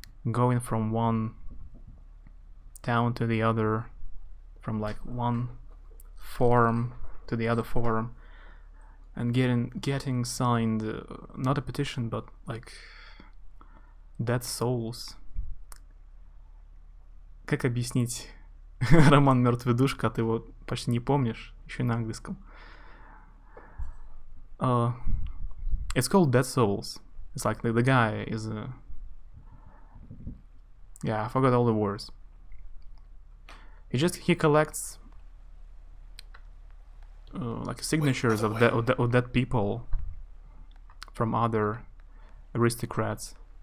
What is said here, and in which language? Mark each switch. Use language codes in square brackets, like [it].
[en] going from one town to the other, from like one farm to the other farm, and getting signed not a petition but like dead souls. [ru] Как объяснить роман «Мертвая душка», а ты его почти не помнишь, еще и на английском. [en] It's called Dead Souls. It's like the guy is yeah, I forgot all the words. He collects like signatures of dead people from other aristocrats.